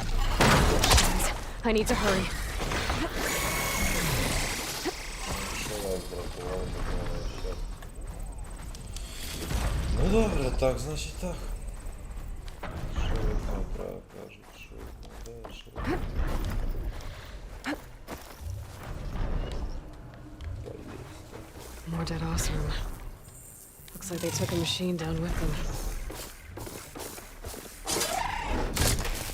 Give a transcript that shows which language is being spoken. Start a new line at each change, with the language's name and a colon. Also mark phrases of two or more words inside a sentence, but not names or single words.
English: I need to hurry.
Ukrainian: Ну добре, так, значить так. Що ви там кажуть, що ви
English: More dead Ostrom. Looks like they took a machine down with them.